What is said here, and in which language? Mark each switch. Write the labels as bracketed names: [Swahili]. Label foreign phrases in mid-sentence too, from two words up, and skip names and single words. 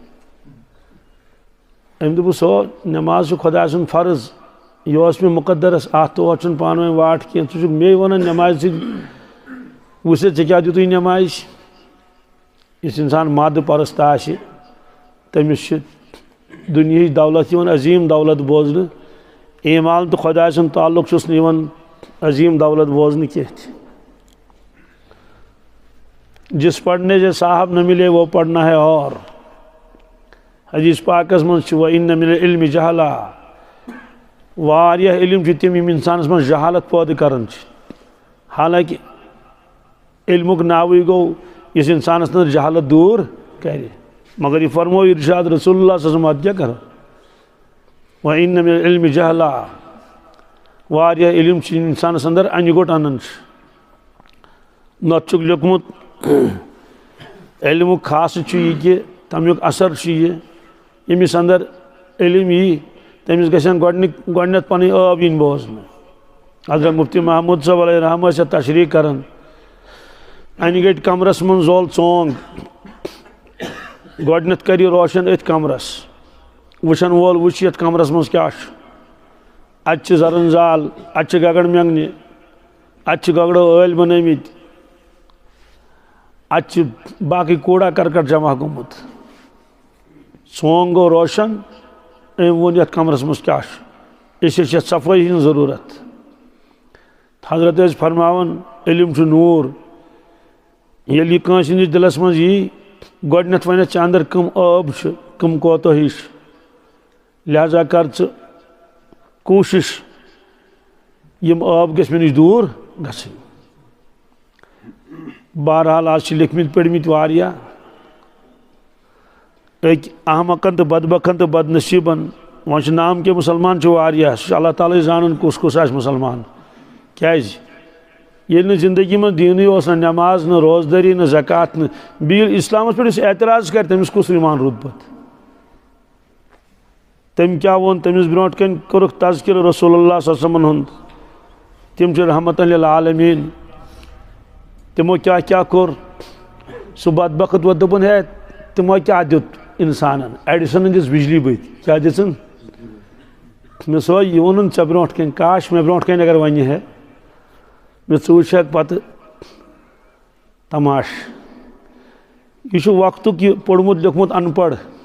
[Kashmiri] أمۍ دوٚپُس ہو نٮ۪ماز چھِ خۄداے سُنٛد فرض یہِ اوس مےٚ مُقدرس اتھ تور چھُنہٕ پانہٕ ؤنۍ واٹھ کینٛہہ ژٕ چھُکھ مے ونان نٮ۪مازِ سۭتۍ وٕچھ ژےٚ کیٛاہ دِتُے نٮ۪مازِ یُس انسان مادٕ پرست آسہِ تٔمِس چھِ دُنیہٕچ دولت یِوان عظیٖم دولت بوزنہٕ ایٖمان تہٕ خۄداے سُنٛد تعلق چھُس نہٕ یِوان عظیٖم دولت بوزنہٕ کینٛہہ تہِ [Urdu] جس پڑھنے سے صاحب نہ ملے وہ پڑھنا ہے [Kashmiri] اور حدیث پاکس منٛز چھُ [Arabic] وَإِنَّ مِنَ الْعِلْمِ جَہَلًا [Kashmiri] واریاہ علم چھِ تِم یِم انسانس منٛز جہالت پٲدٕ کران چھِ حالانکہِ علمُک ناوٕے گوٚو یُس انسانس نہٕ جہالت دوٗر کرِ مگر یہِ فرموو ارشاد رسول اللہ [Arabic] صلی اللہ علیہ وسلم [Kashmiri] اَدٕ کیٛاہ کرو [Arabic] وَإِنَّ مِنَ الْعِلْمِ جَہَلًا [Kashmiri] واریاہ علم چھِ انسانس اندر انہِ گوٚٹ انان چھِ نتہٕ چھُکھ لیوٚکھمُت علم خاص یہ کہ تمیک اثر یہ یمس اندر علم یہ تمس گھن گۄڈنیتھ پن آب ین بوزن حضرت مفتی محمود صاحب [Arabic] علیہ رحمہ [Kashmiri] تشریح کران انہ گٹ کمرس من زول ژونگ گۄڈنیتھ کر روشن ات کمرس وچھن وول وچھ یتھ کمرس من کیا ات زرن زال ات گگڑ منگنہ ات گگڑو ٲلۍ بنٲمٕتۍ ات باقی کوڑا کرکٹ جمع گوٚمُت ژونگ گو روشن أمۍ ووٚن یتھ کمرس من کیا [Urdu] اس لیے [Kashmiri] صفائی ہن ضرورت حضرت ٲسۍ فرماوان علم چھُ نور ییٚلہِ یہِ کٲنٛسہِ ہٕنٛدِس دلس منٛز یی گۄڈنیتھ ونیتھ ژےٚ اندر کم آب چھُ کم کوتاہی چھِ لہذا کر ژٕ کوٗشش یم آب گژھِ مےٚ نِش دوٗر گژھٕنۍ بہرحال آز چھِ لیکھمٕتۍ پٔرمٕتۍ واریاہ أکۍ احمقن تہٕ بدبختن تہٕ بدنصیٖبن وۄنۍ چھُ نام کہِ مُسلمان چھُ واریاہ سُہ چھُ اللہ تعالیٰ زانان کُس کُس آسہِ مُسلمان کیٛازِ ییٚلہِ نہٕ زندگی منٛز دیٖنٕے اوس نہ نٮ۪ماز نہ روزدٲری نہ زکات نہ بیٚیہِ اِسلامس پٮ۪ٹھ یُس اعتراض کرِ تٔمِس کُس ایٖمان روٗد پتہٕ تٔمۍ کیٛاہ ووٚن تٔمِس برونٛٹھ کَنۍ کوٚرُکھ تذکرٕ رسول اللہ [Arabic] صلی اللہ علیہ [Kashmiri] وسلمن ہُنٛد تِم چھِ رحمتن للعالمیٖن تِمو کیٛاہ کوٚر سُہ بدبخت ووت دوٚپُن ہے تِمو کیٛاہ دیُت انسانن ایڈِسنن دِژ بجلی بٔتۍ کیٛاہ دِژٕن مےٚ سو یہِ ووٚنُن ژےٚ برونٛٹھ کَنۍ کاش مےٚ برونٛٹھ کَنۍ اگر وَنہِ ہے مےٚ ژٕ وٕچھکھ پتہٕ تماش یہ چھُ وقتُک یہِ پوٚرمُت لیوٚکھمُت ان پڑھ